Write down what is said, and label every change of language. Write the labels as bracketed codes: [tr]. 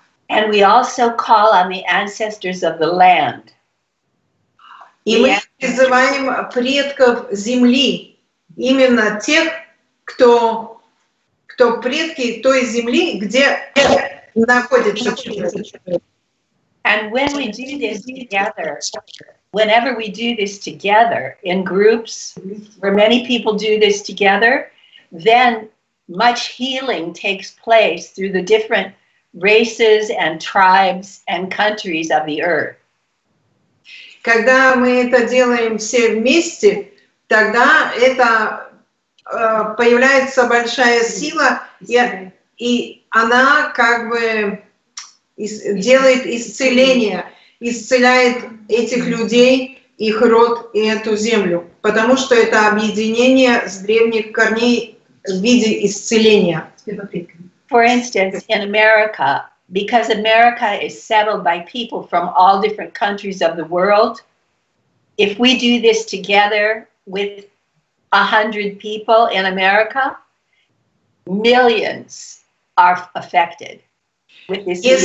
[en] And we also call on the ancestors of the land. [ru] И мы призываем предков земли, именно тех, кто предки той земли, где находится человек. [en] And when we do this together, whenever we do this together in groups where many people do this together, then much healing takes place through the different races and tribes and countries of the earth. [ru] Когда мы это делаем все вместе, тогда это появляется большая сила, и она как бы делает исцеление, исцеляет этих людей, их род и эту землю, потому что это объединение с древних корней в виде исцеления. [en] For instance, in America, because America is settled by people from all different countries of the world, if we do this together with 100 people in America, millions are affected with this.